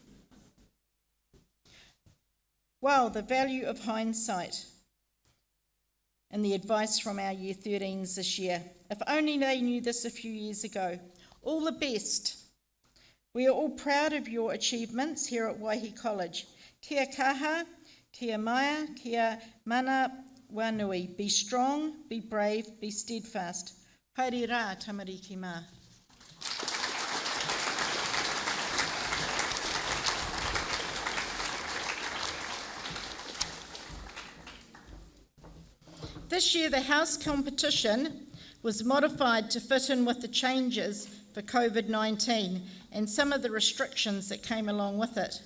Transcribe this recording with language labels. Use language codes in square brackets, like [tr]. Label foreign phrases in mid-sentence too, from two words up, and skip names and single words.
[en] Wow, the value of hindsight and the advice from our Year 13s this year. If only they knew this a few years ago. All the best. We are all proud of your achievements here at Waihi College. [mi] Kia kaha, kia maia, kia mana wanui. [en] Be strong, be brave, be steadfast. [mi] Haere rā, tamariki mā. [en] This year, the house competition was modified to fit in with the changes for COVID-19 and some of the restrictions that came along with it.